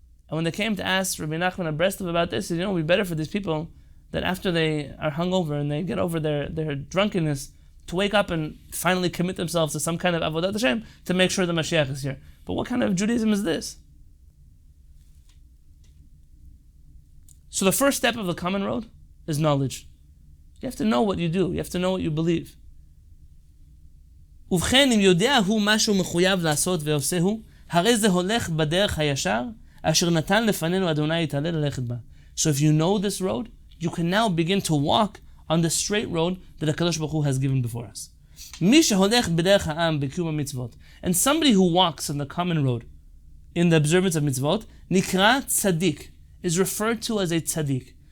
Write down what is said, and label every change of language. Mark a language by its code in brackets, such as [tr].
[en] And when they came to ask Rabbi Nachman of Breslev about this, he said, it would be better for these people that after they are hungover and they get over their drunkenness, to wake up and finally commit themselves to some kind of avodat Hashem to make sure the Mashiach is here. But what kind of Judaism is this? So the first step of the common road is knowledge. You have to know what you do. You have to know what you believe. [he] ובכן, אם יודע הוא משהו מחויב לעשות ועושהו, הרי זה הולך בדרך הישר, אשר נתן לפנינו אדוני יתעלה ללכת בה. [en] So if you know this road, you can now begin to walk on the straight road that HaKadosh Baruch Hu has given before us. [he] מי שהולך בדרך העם בקיום המצוות, [en] and somebody who walks on the common road in the observance of mitzvot, [he] נקרא [en] Tzadik, is referred to as a Tzadik.